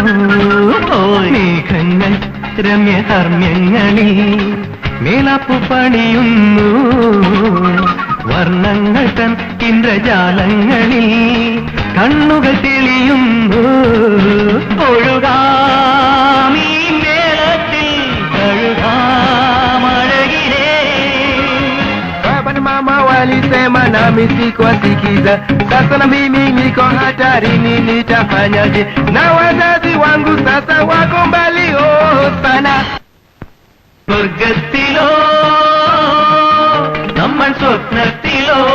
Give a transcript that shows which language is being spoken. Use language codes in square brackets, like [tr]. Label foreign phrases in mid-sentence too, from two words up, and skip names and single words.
[ml] മേഘങ്ങൾ രമ്യധർമ്മ്യങ്ങളെ മേലപ്പു പണിയുന്നു വർണ്ണങ്ങൾ തൻ ഇന്ദ്രജാലങ്ങളിൽ കണ്ണുകൾ തെളിയുന്നു. ഒഴുകാമീ [sw] mama walisema nami sikuwasikiza. Sasa na mimi niko hatarini, nitafanyaje? Na wazazi wangu sasa wako mbali sana. [ml] സ്വർഗത്തിലോ നമ്മൾ സ്വപ്നത്തിലോ